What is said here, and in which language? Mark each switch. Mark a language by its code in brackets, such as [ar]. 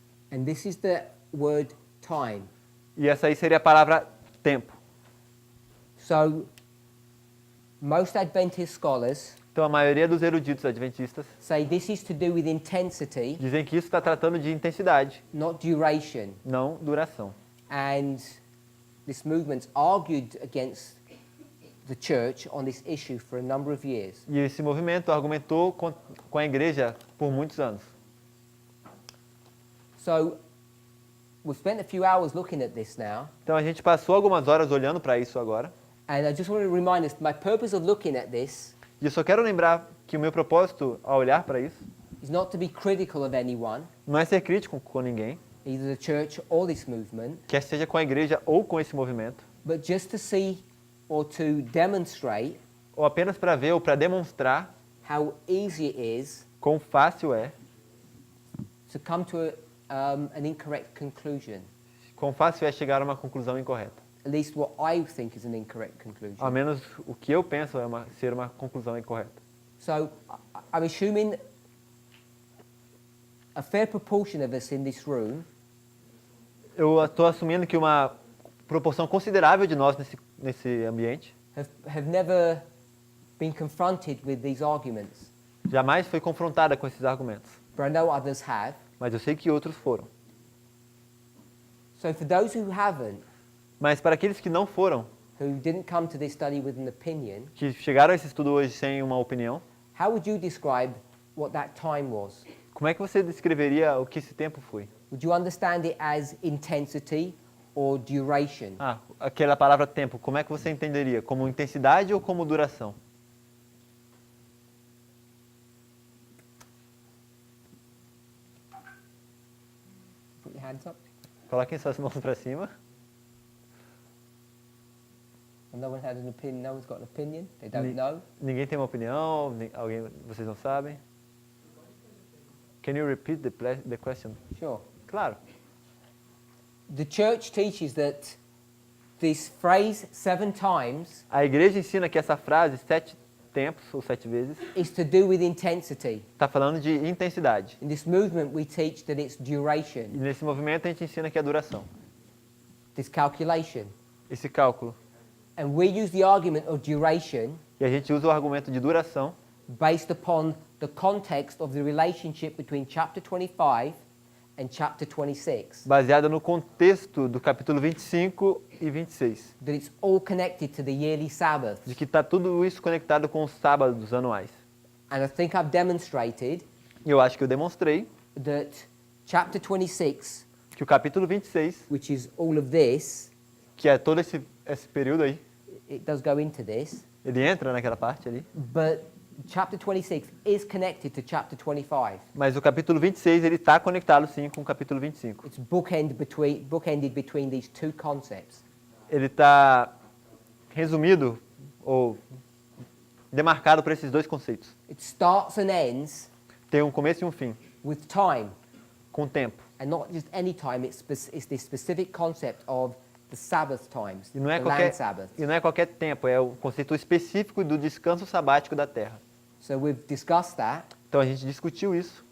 [en] And this is the word time. [pt] E essa aí seria a palavra tempo. [en] So most Adventist scholars [pt] Então, a maioria dos eruditos adventistas [en] say this is to do with intensity, [pt] dizem que isso está tratando de intensidade, [en] not duration. [pt] não duração. [en] And this movement's argued against the church on this issue for a number of years. [pt] E esse movimento argumentou com a igreja por muitos anos. [en] So we've spent a few hours looking at this now, [pt] Então, a gente passou algumas horas olhando para isso agora. [en] and I just want to remind us my purpose of looking at this [pt] E eu só quero lembrar que o meu propósito ao olhar para isso [en] is not to be critical of anyone, [pt] não é ser crítico com ninguém, [en] either the church or this movement, [pt] quer seja com a igreja ou com esse movimento, [en] but just to see or to demonstrate [pt] ou apenas para ver ou para demonstrar [en] how easy it is [pt] quão fácil é, [en] to come to an incorrect conclusion. [pt] quão fácil é chegar a uma conclusão incorreta. [en] At least what I think is an incorrect conclusion. [pt] Ao menos o que eu penso é ser uma conclusão incorreta. [en] So I'm assuming a fair proportion of us in this room [pt] Eu estou assumindo que uma proporção considerável de nós nesse ambiente [en] have never been confronted with these arguments, [pt] jamais foi confrontada com esses argumentos. [en] but I know others have. [pt] Mas eu sei que outros foram. [en] So for those who haven't, [pt] Mas para aqueles que não foram, [en] who didn't come to this study with an opinion, [pt] que chegaram a esse estudo hoje sem uma opinião, [en] how would you describe what that time was? [pt] como é que você descreveria o que esse tempo foi? [en] Would you understand it as intensity or duration? [pt] Aquela palavra tempo, como é que você entenderia? Como intensidade ou como duração? [en] Put your hands up. [pt] Coloquem suas mãos para cima. [en] And no one has an opinion. No one's got an opinion. They don't know. [pt] Ninguém tem uma opinião? Alguém, vocês não sabem? [en] Can you repeat the question? Sure. [pt] Claro. [en] The church teaches that this phrase 7 times [pt] A igreja ensina que essa frase 7 tempos ou 7 vezes [en] is to do with intensity. [pt] está falando de intensidade. [en] In this movement, we teach that it's [pt] E [en] duration, [pt] nesse movimento a gente ensina que é duração. [en] this calculation. [pt] Esse cálculo. [en] And we use the argument of duration [pt] E a gente usa o argumento de duração [en] based upon the context of the relationship between chapter 25 and chapter 26. [pt] baseada no contexto do capítulo 25 e 26. [en] That it's all connected to the yearly Sabbath. [pt] De que está tudo isso conectado com os sábados anuais. [en] And I think I've demonstrated [pt] E eu acho que eu demonstrei [en] that chapter 26, [pt] que o capítulo 26, [en] which is all of this, [pt] que é todo esse período aí, [en] it does go into this, [pt] ele entra naquela parte ali. [en] but chapter 26 is connected to chapter 25. [pt] Mas o capítulo 26, ele está conectado sim com o capítulo 25. [en] It's bookended between these two concepts. [pt] Ele está resumido ou demarcado por esses dois conceitos. [en] It starts and ends [pt] Tem um começo e um fim, [en] with time, [pt] com tempo. [en] and not just any time, it's this specific concept of the Sabbath times, [pt] E não é [en] the [pt] qualquer, [en] land Sabbath. [pt] e não é qualquer tempo, é o conceito específico do descanso sabático da terra. [en] So we've discussed that. [pt] Então a gente discutiu isso.